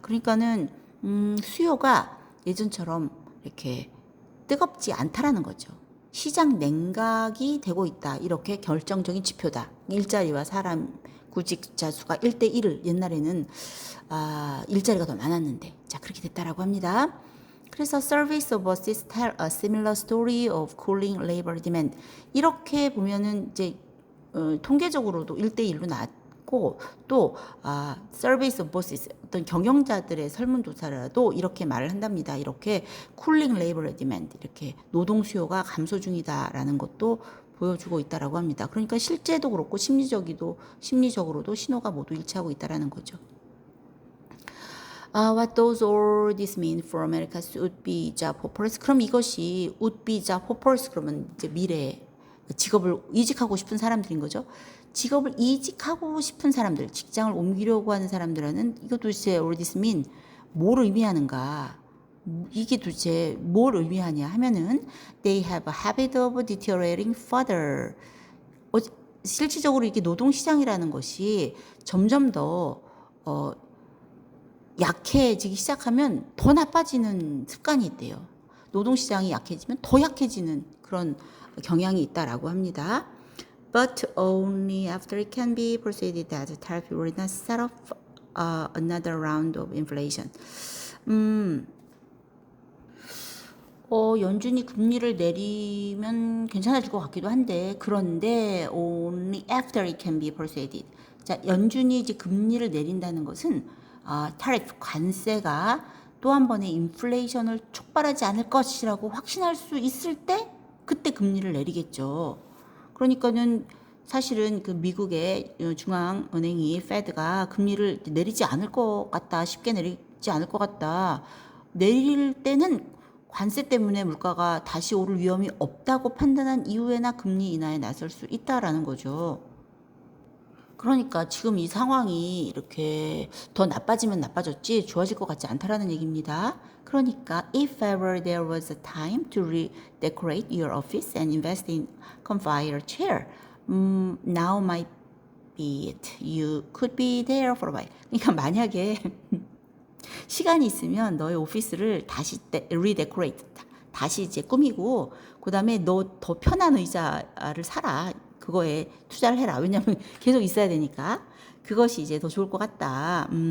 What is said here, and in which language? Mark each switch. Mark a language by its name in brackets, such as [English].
[Korean] 그러니까는 수요가 예전처럼 이렇게 뜨겁지 않다라는 거죠. 시장 냉각이 되고 있다. 이렇게 결정적인 지표다. 일자리와 사람 구직자 수가 1대1을 옛날에는 일자리가 더 많았는데 자 그렇게 됐다라고 합니다. 그래서 [English] Surveys of Buses tell a similar story of cooling labor demand. [Korean] 이렇게 보면은 이제 통계적으로도 1대1로 나왔고 또 [English] Surveys of Buses [Korean] 어떤 경영자들의 설문조사라도 이렇게 말을 한답니다. 이렇게 [English] cooling labor demand [Korean] 이렇게 노동 수요가 감소 중이다라는 것도 보여주고 있다라고 합니다. 그러니까 실제도 그렇고 심리적으로도 신호가 모두 일치하고 있다라는 거죠. [English] What does all this mean for America's would-be job hoppers? [Korean] 그럼 이것이 [English] would-be job hoppers [Korean] 그러면 이제 미래 직업을 이직하고 싶은 사람들인 거죠. 직업을 이직하고 싶은 사람들, 직장을 옮기려고 하는 사람들은 이거 도대체 [English] all this mean [Korean] 뭘 의미하는가? 이게 도대체 뭘 의미하냐 하면은 [English] they have a habit of deteriorating further. [Korean] 실질적으로 이게 노동시장이라는 것이 점점 더 약해지기 시작하면 더 나빠지는 습관이 있대요. 노동시장이 약해지면 더 약해지는 그런 경향이 있다라고 합니다. [English] But only after it can be persuaded that the tariff will not set off another round of inflation. [Korean] 연준이 금리를 내리면 괜찮아질 것 같기도 한데 그런데 [English] only after it can be persuaded. [Korean] 자, 연준이 이제 금리를 내린다는 것은 타리프 관세가 또 한 번의 인플레이션을 촉발하지 않을 것이라고 확신할 수 있을 때 그때 금리를 내리겠죠. 그러니까는 사실은 그 미국의 중앙은행이 페드가 금리를 내리지 않을 것 같다. 쉽게 내리지 않을 것 같다. 내릴 때는 관세 때문에 물가가 다시 오를 위험이 없다고 판단한 이후에나 금리 인하에 나설 수 있다라는 거죠. 그러니까 지금 이 상황이 이렇게 더 나빠지면 나빠졌지 좋아질 것 같지 않다라는 얘기입니다. 그러니까 [English] if ever there was a time to redecorate your office and invest in comfy chair, now might be it. You could be there for a while. [Korean] 그러니까 만약에 시간이 있으면 너의 오피스를 다시 리데코레이트 다시 이제 꾸미고 그다음에 너 더 편한 의자를 사라. 그거에 투자를 해라. 왜냐하면 계속 있어야 되니까. 그것이 이제 더 좋을 것 같다.